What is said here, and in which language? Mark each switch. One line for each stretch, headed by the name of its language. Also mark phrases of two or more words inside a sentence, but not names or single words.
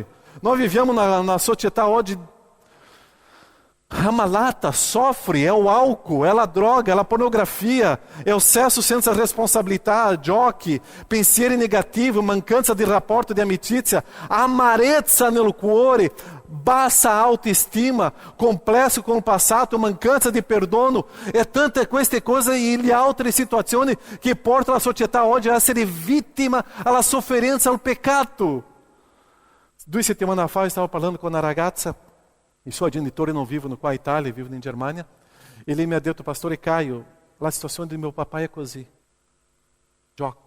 Italian: Noi viviamo na società oggi ammalata, soffre, è
Portuguese: o álcool,
Italian: è la droga, è la pornografia, è o sesso senza responsabilità, giochi, pensieri negativi, mancanza di rapporto di amicizia, amarezza nel cuore, bassa
Portuguese: autoestima, complexo com o
Italian: passato, mancanza di perdono, e tante queste cose e le altre situazioni che portano la società oggi a essere vittima alla sofferenza, al peccato. 2 settimane fa eu stavo parlando con una ragazza, il suo genitore non vivono qua in Italia, vivono in Germania, e lei mi ha detto: Pastore Caio, la situazione di mio papà è così, gioco.